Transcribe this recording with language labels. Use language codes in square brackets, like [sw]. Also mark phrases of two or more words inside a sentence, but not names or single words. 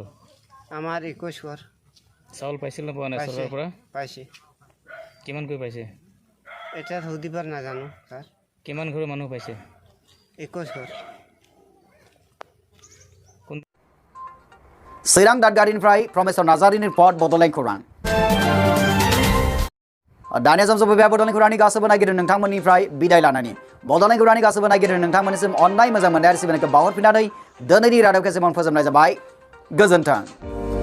[as] আমাৰ 21 ঘৰ। চাউল পাইছিল না পোৱা নাই চৰকাৰৰ পৰা? পাইছে। কিমানকৈ পাইছে? এতিয়া সুধিবাৰ নাজানো ছাৰ। কিমান ঘৰৰ মানুহ পাইছে? 21 ঘৰ। [brx] চিৰাং দাঁতগাড়ীनिफ्राय प्रमेश्वर नार्जारिनि रिपर्ट बड'लेण्ड खौरां। दानिया सम सफैबाय बड'लेण्ड खौरांनि गासैबो नायगिरि नोंथांमोननिफ्राय बिदाय लानानै बड'लेण्ड खौरांनि गासैबो नायगिरि नोंथांमोननिसिम अननाय मोजां मोननाय आरो सिबिनायखौ बावहरफिननानै दिनैनि रादाबखौ एसेबां फोजोबनाय जाबाय गोजोन्थों।